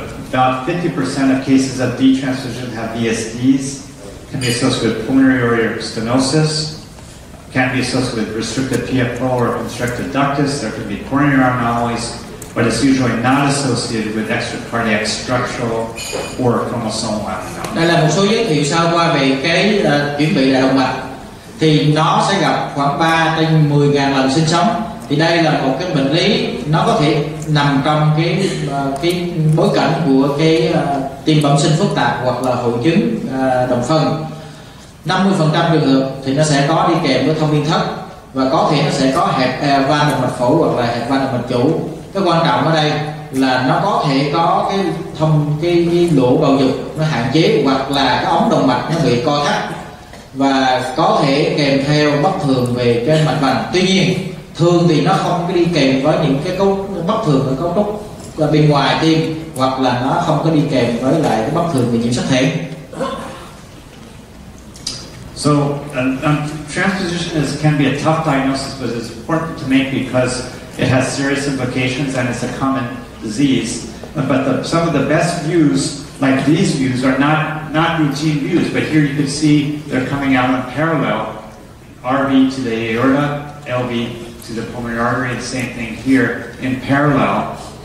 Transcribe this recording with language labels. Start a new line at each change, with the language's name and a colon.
English: About 50% of cases of detransfusion have VSDs. Can be associated with pulmonary aortic stenosis, can be associated with restricted PFO or constricted ductus. There can be coronary anomalies, but it's usually not associated with extracardiac structural or chromosomal abnormalities.
Vietnamese: Đây là một số giới thiệu sơ qua về cái chuyển vị đại động mạch. Thì nó sẽ gặp khoảng 3 trên 10.000 lần sinh sống. Thì đây là một cái bệnh lý, nó có thể nằm trong cái bối cảnh của cái tim bẩm sinh phức tạp hoặc là hội chứng đồng phân. 50% trường hợp thì nó sẽ có đi kèm với thông viên thất, và có thể nó sẽ có hẹp van động mạch phổi hoặc là hẹp van động mạch chủ. Cái quan trọng ở đây là nó có thể có cái lỗ bào dục nó hạn chế, hoặc là cái ống động mạch nó bị co thắt, và có thể kèm theo bất thường về cái mạch vành. Tuy nhiên thường thì nó không có đi kèm với những cái bất thường ở cấu trúc bên ngoài tim, hoặc là nó không có đi kèm với lại cái bất thường về nhiễm sắc thể.
English: So transposition can be a tough diagnosis, but it's important to make because it has serious implications and it's a common disease. But some of the best views, like these views, are not routine views. But here you can see they're coming out in parallel, RV to the aorta, LV to the pulmonary artery, and same thing here in parallel.